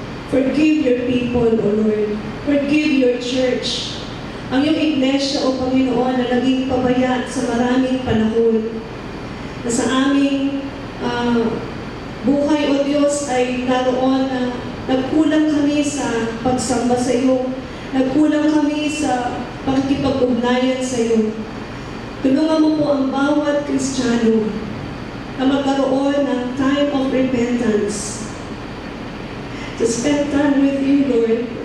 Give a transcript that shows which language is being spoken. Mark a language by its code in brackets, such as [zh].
[en] Forgive your people, O Lord. Forgive your church. [tl] Ang iyong iglesia, O Panginoon, na naging pabaya sa maraming panahon. Na sa aming buhay, O Diyos, ay naroon na nagkulang kami sa pagsamba sa iyo. Nagkulang kami sa pakikipag-ugnayan sa iyo. Tulungan mo po ang bawat Kristiyano na magkaroon ng [en] time of repentance. To spend time with you, Lord.